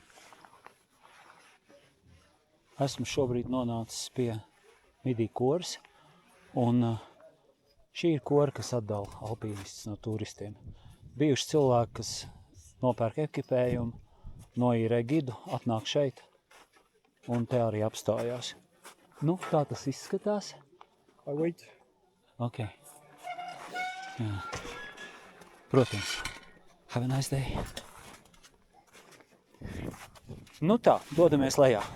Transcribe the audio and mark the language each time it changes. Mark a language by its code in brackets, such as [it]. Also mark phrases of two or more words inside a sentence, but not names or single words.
[lv] Esmu šobrīd nonācis pie Midī koras, un šī ir kora, kas atdala alpīnistus no turistiem. Bijuši cilvēki, kas nopērk ekipējumu, noīrē gidu, atnāk šeit, un te arī apstājās. Nu, tā tas izskatās. [en] I wait. [lv] Ok. Jā. Protams. [en] Have a nice day. [lv] Nu tā, dodamies lejā.